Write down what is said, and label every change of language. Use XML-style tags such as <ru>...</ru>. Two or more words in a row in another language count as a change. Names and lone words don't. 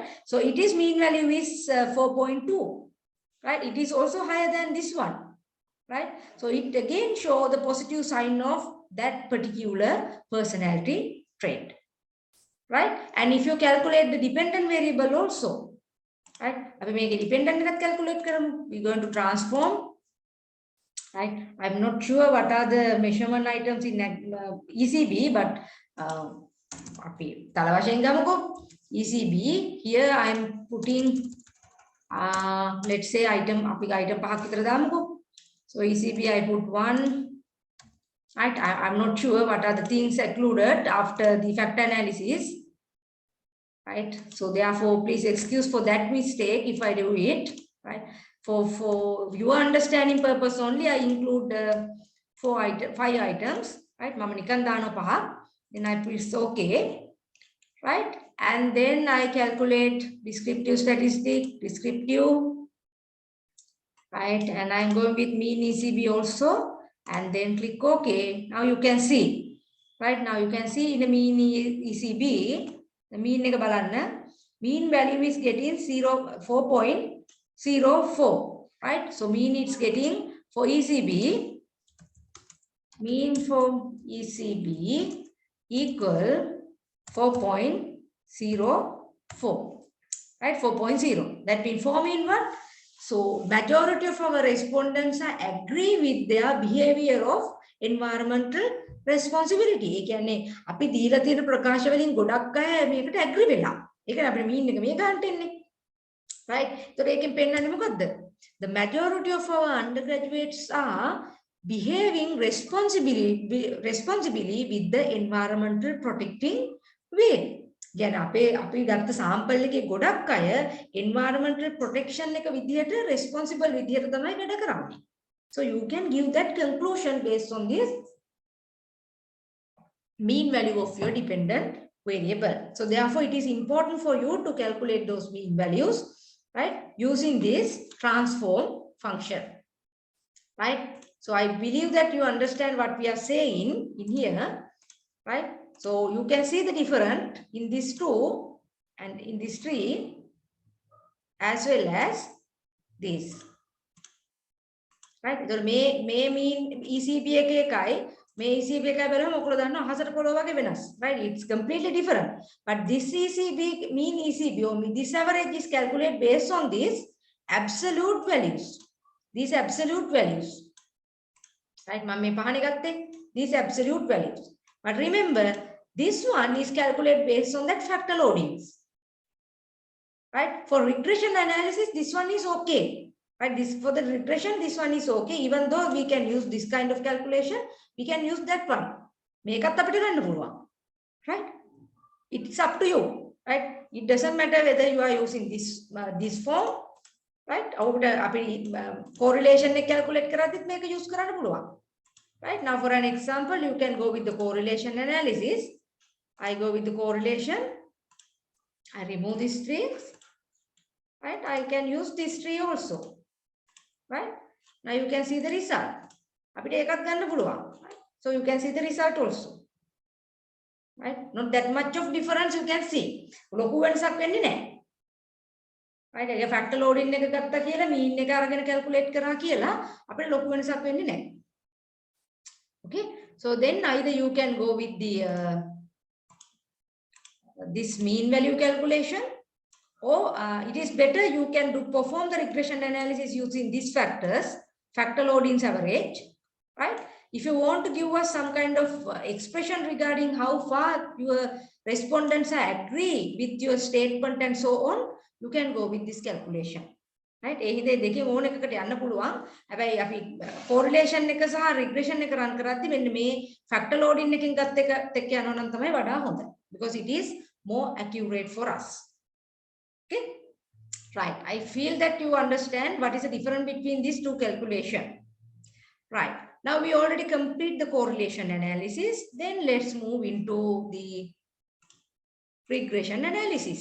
<en>So it is mean value is 4.2. Right? It is also higher than this one. Right? So it again show the positive sign of that particular personality trait. Right? And if you calculate the dependent variable also, right?</en> <si>අපි මේකේ dependent එකත් calculate කරමු.</si> <en>We going to transform, right? I'm not sure what are the measurement items in ECB, but</en> <si>අපි තල වශයෙන් ගමුකෝ.</si> <en>ECB, here I'm putting let's say item අපි item</en> <si>පහක් විතර දාමුකෝ.</si> <en>So ECB I put 1, right? I'm not sure what are the things included after the factor analysis, right? So therefore please excuse for that mistake if I do it, right? For your understanding purpose only I include 5 items, right?</en> <si>මම නිකන් දානවා 5.</si> <en>Then I press okay, right? And then I calculate descriptive statistic, descriptive, right? And I'm going with mean ECB also, and then click OK. Now you can see, right? Now you can see in the mean ECB, the mean</en> <si>එක බලන්න,</si> <en>mean value is getting 4.04, right? So mean it's getting for ECB, mean for ECB equal 4.04, right? 4.0. That means for mean what? So majority of our respondents are agree with their behavior of environmental responsibility.</en> <si>ඒ කියන්නේ අපි දීලා තියෙන ප්‍රකාශ වලින් ගොඩක් අය මේකට agree වෙලා. ඒක අපේ mean එක මේ ගන්නට එන්නේ. Right? ඒතකොට ඒකෙන් පෙන්නන්නේ මොකද්ද?</si> <en>The majority of our undergraduates are behaving responsibly with the environmental protecting way.</en> <si>يعني අපි ගත්ත sample එකේ ගොඩක් අය</si> <en>environmental protection</en> <si>එක විදිහට responsible විදිහට තමයි වැඩ කරන්නේ.</si> <en>So you can give that conclusion based on this mean value of your dependent variable. So therefore it is important for you to calculate those mean values, right, using this transform function, right? So I believe that you understand what we are saying in here, right? So you can see the difference in these two and in this tree as well as this, right?</en> <si>So may</si> <en>mean ECB</en> <si>එකයි මේ ECB එකයි බලමු ඔකලා දන්නවා අහසට පොළොව වගේ වෙනස්,</si> <en>right? It's completely different, but this ECB mean ECB or this average is calculated based on these absolute values, these absolute values, right?</en> <si>මම මේ පහනේ ගත්තේ</si> <en>these absolute values, but remember this one is calculated based on that factor loadings, right? For regression analysis this one is okay, right? This for the regression this one is okay, even though we can use this kind of calculation, we can use that one.</en> <si>මේකත් අපිට ගන්න පුළුවන්,</si> <en>right? It's up to you, right? It doesn't matter whether you are using this form, right?</en> <si>අපිට අපි correlation එක calculate කරද්දිත් මේක use කරන්න පුළුවන්,</si> <en>right? Now for an example you can go with the correlation analysis. I go with the correlation, I remove these trees, right? I can use this tree also, right? Now you can see the result.</en> <si>අපිට ඒකත් ගන්න පුළුවන්,</si> <en>right? So you can see the result also, right? Not that much of difference you can see.</en> <si>ලොකු වෙනසක් වෙන්නේ නැහැ, right? ඒක</si> <en>factor loading</en> <si>එක ගත්තා කියලා mean එක අරගෙන calculate කරා කියලා අපිට ලොකු වෙනසක් වෙන්නේ නැහැ.</si> <en>Okay? So then either you can go with the this mean value calculation, or it is better you can perform the regression analysis using these factors, factor loadings average, right? If you want to give us some kind of expression regarding how far your respondents are agree with your statement and so on, you can go with this calculation, right?</en> <si>ඒ හින්දා දෙකෙන් ඕන එකකට යන්න පුළුවන්. හැබැයි අපි correlation එක සහ regression එක run කරද්දි මෙන්න මේ</si> <en>factor loading</en> <si>එකෙන් ගත්ත එකත් එක්ක යනවා නම් තමයි වඩා හොඳ,</si> <en>because it is more accurate for us. Okay, right? I feel that you understand what is the difference between these two calculations, right? Now we already complete the correlation analysis. Then let's move into the regression analysis.</en>